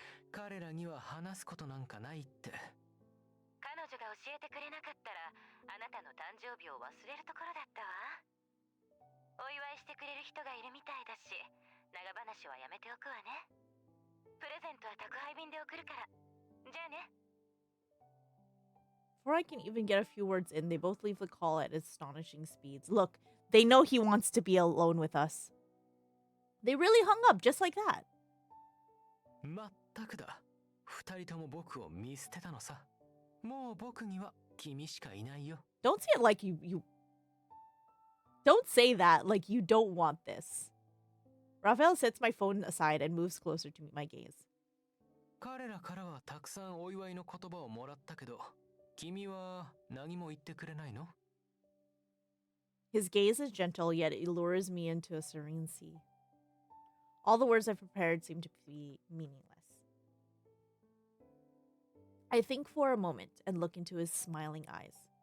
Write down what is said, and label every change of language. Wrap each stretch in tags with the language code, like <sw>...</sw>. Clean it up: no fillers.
<ja>彼らには話すことなんかないって。彼女が教えてくれなかったら、あなたの誕生日を忘れるところだったわ。お祝いしてくれる人がいるみたいだし、長話はやめておくわね。プレゼントは宅配便で送るから。じゃあね。</ja> <en>Before I can even get a few words in, they both leave the call at astonishing speeds. Look, they know he wants to be alone with us. They really hung up just like that.</en> <ja>まったくだ。二人とも僕を見捨てたのさ。もう僕には君しかいないよ。</ja> <en>Don't say it like you Don't say that like you don't want this. Rafayel sets my phone aside and moves closer to meet my gaze.</en> <ja>彼らからはたくさんお祝いの言葉をもらったけど、君は何も言ってくれないの?</ja> <en>His gaze is gentle, yet it lures me into a serene sea. All the words I've prepared seem to be meaningless. I think for a moment and look into his smiling eyes.</en>